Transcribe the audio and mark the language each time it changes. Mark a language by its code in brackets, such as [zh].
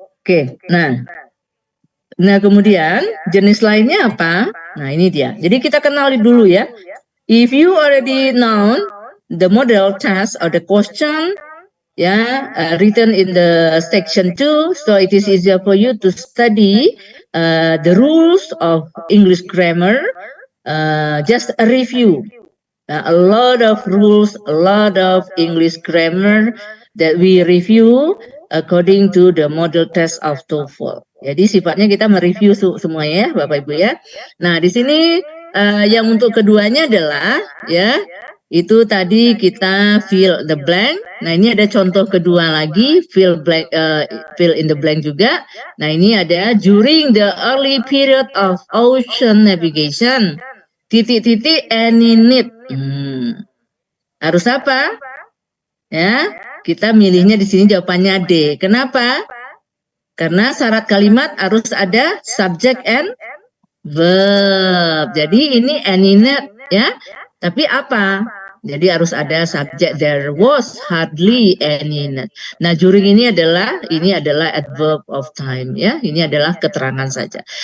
[id] Oke, nah kemudian jenis lainnya apa? Nah ini dia. Jadi kita kenali dulu ya. [en] If you already know the model test or the question written in the section 2, so it is easier for you to study the rules of English grammar. Just a review. A lot of rules, a lot of English grammar that we review according to the model test of TOEFL. [id] Jadi sifatnya kita mereview semuanya ya Bapak Ibu ya. Nah di sini yang untuk keduanya adalah ya itu tadi kita [en] fill the blank. [id] Nah ini ada contoh kedua lagi, [en] fill in the blank [id] juga. Nah ini ada [en] during the early period of ocean navigation. [id] Titik-titik [en] any need. [id] Harus apa? Ya, kita milihnya di sini jawabannya D. Kenapa? Karena syarat kalimat harus ada [en] subject and verb. [id] Jadi ini [en] any need [id] ya. Tapi apa? Jadi harus ada subject. [en] There was hardly any need. [id] Nah, during ini adalah [en] adverb of time [id] ya. Ini adalah keterangan saja.